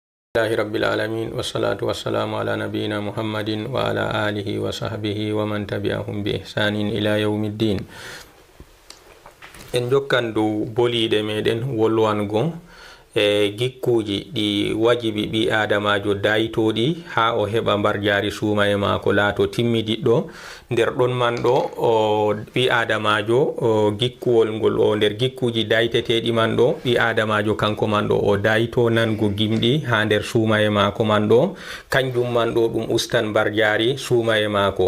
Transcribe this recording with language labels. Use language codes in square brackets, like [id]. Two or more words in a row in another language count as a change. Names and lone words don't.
[ar] الله رب العالمين والصلاة والسلام على نبينا محمد وعلى آله وصحبه ومن تبعهم بإحسان إلى يوم الدين. [ff] en jokkan dow boliɗe meɗen wolwango gikkuji ɗi wajibi ɓi adamajo dayitoɗi ha o heɓa mbar jari suuma e mako laato timmidiɗɗo. nder ɗon man ɗo ɓi adamajo gikkuwol ngol o nder gikkuji dayteteɗi man ɗo ɓi adamajo kanko man ɗo o dayito nango gimɗi ha nder suuma e mako man ɗo, kanjum man ɗo ɗum ustan mbar jari suuma e mako.